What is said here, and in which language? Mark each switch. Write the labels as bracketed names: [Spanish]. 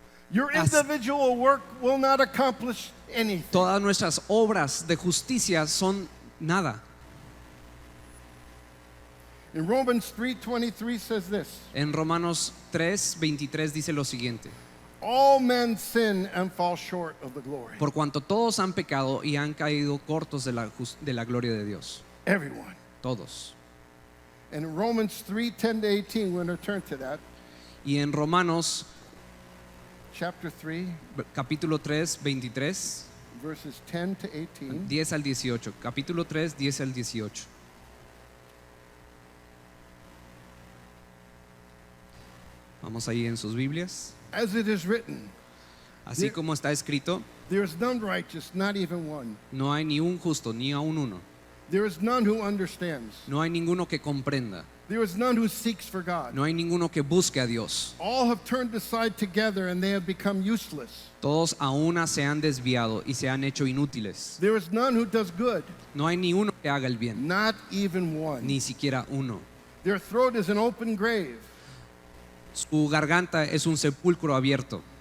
[English] Your individual work will not accomplish anything. [Spanish] todas nuestras obras de justicia son nada. [English] In Romans 3:23 says this, [Spanish] En Romanos 3:23 dice lo siguiente: [English] all men sin and fall short of the glory. [Spanish] por cuanto todos han pecado y han caído cortos de la gloria de Dios. [English] Everyone. [Spanish] Todos. [English] And in Romans 3:10 to 18, we're going to turn to that. [Spanish] Y en Romanos [English] Chapter 3, [Spanish] capítulo 3, 23, [English] verses 10 to 18. [Spanish] 10 al 18. Capítulo 3, 10 al 18. Vamos ahí en sus Biblias. [English] As it is written, [Spanish] Así como está escrito, [English] there is none righteous, not even one. [Spanish] no hay ni un justo, ni aun uno. [English] There is none who understands. [Spanish] No hay ninguno que comprenda. [English] There is none who seeks for God. [Spanish] No hay ninguno que busque a Dios. [English] All have turned aside together and they have become useless. [Spanish] Todos a una se han desviado y se han hecho inútiles. [English] There is none who does good, [Spanish] No hay ni uno que haga el bien, [English] not even one. [Spanish] ni siquiera uno. [English] Their throat is an open grave. [Spanish] Su garganta es un sepulcro abierto